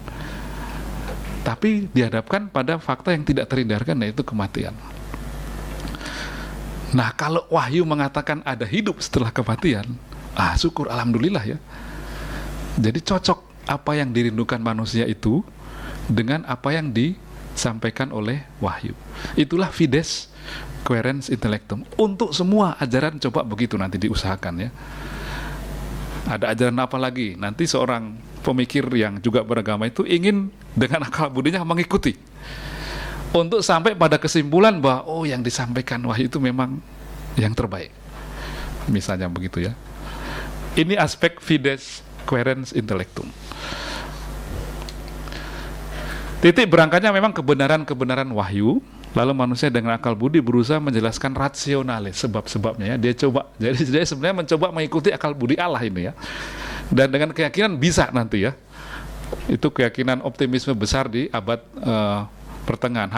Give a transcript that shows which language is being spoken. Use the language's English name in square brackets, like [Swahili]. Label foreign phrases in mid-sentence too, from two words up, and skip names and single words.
[Indonesian] Tapi dihadapkan pada fakta yang tidak terhindarkan, yaitu kematian. Nah kalau Wahyu mengatakan ada hidup setelah kematian, syukur alhamdulillah ya. Jadi cocok apa yang dirindukan manusia itu dengan apa yang disampaikan oleh Wahyu. [Latin] Itulah fides quaerens intellectum. [Indonesian] Untuk semua ajaran coba begitu nanti diusahakan ya. Ada ajaran apa lagi? Nanti seorang pemikir yang juga beragama itu ingin dengan akal budinya mengikuti untuk sampai pada kesimpulan bahwa yang disampaikan Wahyu itu memang yang terbaik. Misalnya begitu ya. Ini aspek [Latin] fides quaerens intellectum. [Indonesian] Titik berangkatnya memang kebenaran-kebenaran Wahyu. Lalu manusia dengan akal budi berusaha menjelaskan rasionalis sebab-sebabnya ya. Dia coba, jadi dia sebenarnya mencoba mengikuti akal budi Allah ini ya. Dan dengan keyakinan bisa nanti ya. Itu keyakinan optimisme besar di abad pertengahan.